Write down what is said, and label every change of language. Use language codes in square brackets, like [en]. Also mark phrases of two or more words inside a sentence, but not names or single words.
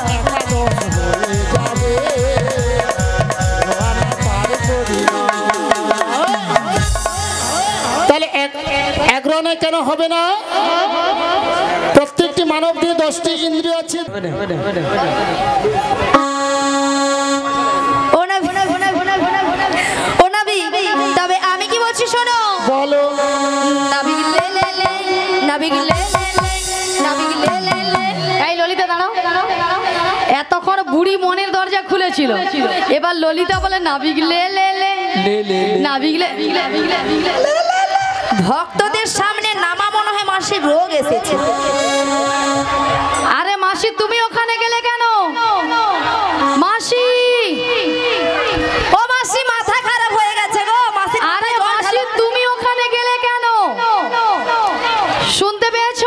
[bn] তাহলে 11 আনায় কেন হবে না? প্রত্যেকটি মানবদের 10টি ইন্দ্রিয় আছে। তবে আমি কি বলছি শোনো, বলো। নাবিক লে লে লে, নাবিক লে লে লে, নাবিক লে লে লে। এই ললিতা দাঁড়াও, এতক্ষণ বুড়ি মনের দরজা খুলেছিল, এবার ললিতা বলে নাবিক লে লে লে, নাবিক লে। ভক্তদের সামনে নামা মনে হয় মাসির রোগ এসেছে। আরে মাসি তুমি ওখানে গেলে কেন? মাসি, ও মাসি মাথা খারাপ হয়ে গেছে গো মাসি। আরে মাসি তুমি ওখানে গেলে কেন? শুনতে পেয়েছো?